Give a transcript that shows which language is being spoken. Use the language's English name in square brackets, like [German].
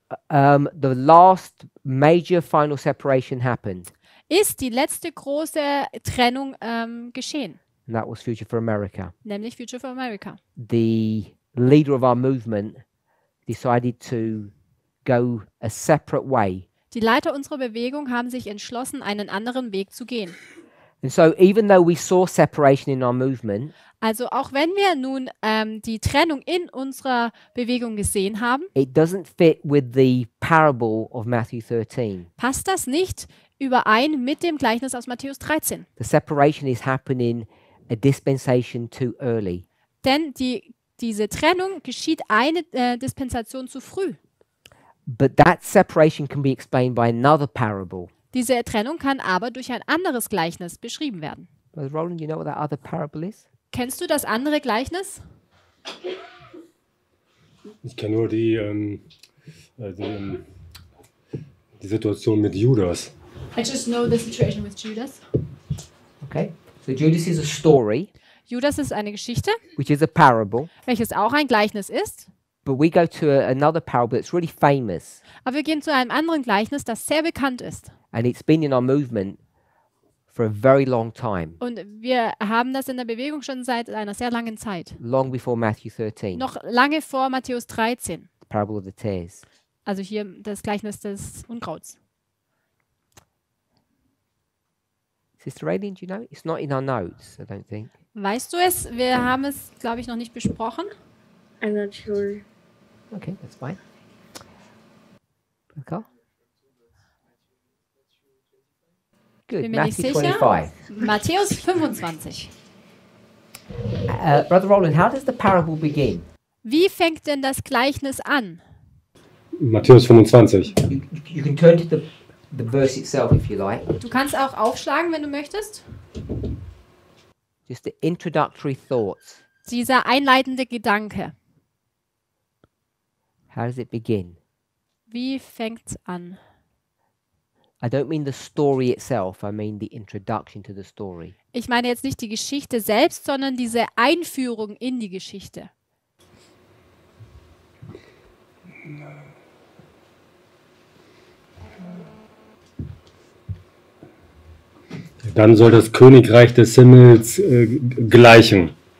[English] the last major final separation happened. [German] ist die letzte große Trennung geschehen, [English] And that was Future for America. [German] nämlich Future for America. [English] The leader of our movement decided to go a separate way. [German] Die Leiter unserer Bewegung haben sich entschlossen, einen anderen Weg zu gehen. [English] And so even though we saw separation in our movement, [German] Also auch wenn wir nun die Trennung in unserer Bewegung gesehen haben, [English] it doesn't fit with the parable of Matthew 13. [German] passt das nicht überein mit dem Gleichnis aus Matthäus 13. [English] The separation is happening a dispensation too early. [German] Denn diese Trennung geschieht eine Dispensation zu früh. [English] But that separation can be explained by another parable. [German] Diese Trennung kann aber durch ein anderes Gleichnis beschrieben werden. [English] Brother Roland, you know what that other parable is? [German] Kennst du das andere Gleichnis? Ich kenne nur die Situation mit Judas. [English] I just know the situation with Judas. Okay. So Judas is a story, [German] Judas ist eine Geschichte, [English] which is a parable, [German] welches auch ein Gleichnis ist. [English] but we go to another parable that's really famous, [German] Aber wir gehen zu einem anderen Gleichnis, das sehr bekannt ist. [English] and it's been in our movement for a very long time, [German] Und wir haben das in der Bewegung schon seit einer sehr langen Zeit. [English] long before Matthew 13, [German] Noch lange vor Matthäus 13. [English] the parable of the tares. [German] Also hier das Gleichnis des Unkrauts. [English] Sister Raylene, do you know? It's not in our notes, I don't think. [German] Weißt du es? Wir haben es, glaube ich, noch nicht besprochen. [English] I'm not sure. Okay, that's fine. Okay. Good. [German] Bin mir nicht [English] Matthew [German] sicher. [English] 25. [German] Matthäus 25. [English] Brother Roland, how does the parable begin? [German] Wie fängt denn das Gleichnis an? Matthäus 25. [English] You can turn to the verse itself if you like. [German] Du kannst auch aufschlagen, wenn du möchtest. [English] Just the introductory thoughts. [German] Dieser einleitende Gedanke. [English] How does it begin? [German] Wie fängt's an? [English] I don't mean the story itself, I mean the introduction to the story. [German] Ich meine jetzt nicht die Geschichte selbst, sondern diese Einführung in die Geschichte. Dann soll das Königreich des Himmels gleichen.